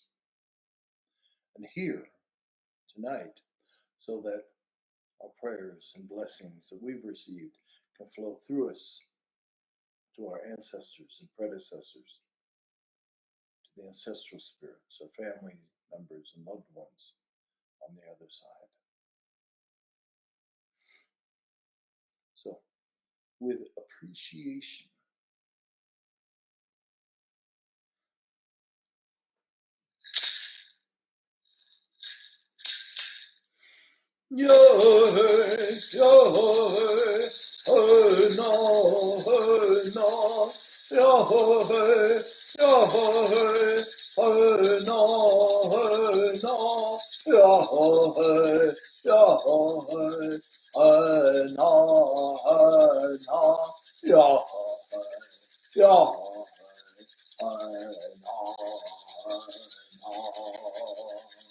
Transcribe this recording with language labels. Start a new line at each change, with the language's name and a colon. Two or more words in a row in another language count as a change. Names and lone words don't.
English: And here, tonight, so that our prayers and blessings that we've received can flow through us to our ancestors and predecessors, to the ancestral spirits, our family members and loved ones on the other side. So, with appreciation, Yahweh, Yahweh, no, no, Yahweh, Yahweh, no, no, Yahweh, Yahweh, no, no, Yahweh, Yahweh, no.